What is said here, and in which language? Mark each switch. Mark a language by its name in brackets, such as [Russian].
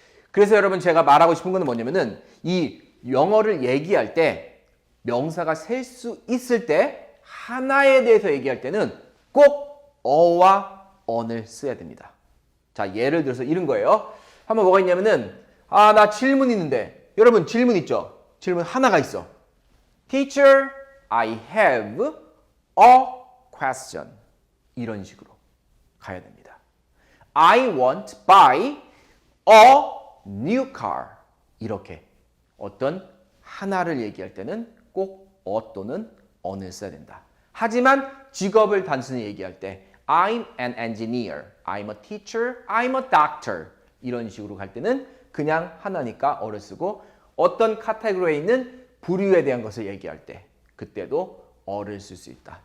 [Korean] 그래서 여러분 제가 말하고 싶은 거는 뭐냐면은 이 영어를 얘기할 때 명사가 셀 수 있을 때 하나에 대해서 얘기할 때는 꼭 어와 on을 써야 됩니다. 자, 예를 들어서 이런 거예요. 한번 뭐가 있냐면은 나 질문 있는데 여러분 질문 있죠? 질문 하나가 있어. [English] Teacher, I have a question. [Korean] 이런 식으로 가야 됩니다. [English] I want to buy a new car. [Korean] 이렇게 어떤 하나를 얘기할 때는 꼭 또는 on을 써야 된다. 하지만 직업을 단순히 얘기할 때 [English] I'm an engineer, I'm a teacher, I'm a doctor [Korean] 이런 식으로 갈 때는 그냥 하나니까 어를 쓰고 어떤 카테고리에 있는 부류에 대한 것을 얘기할 때 그때도 어를 쓸 수 있다.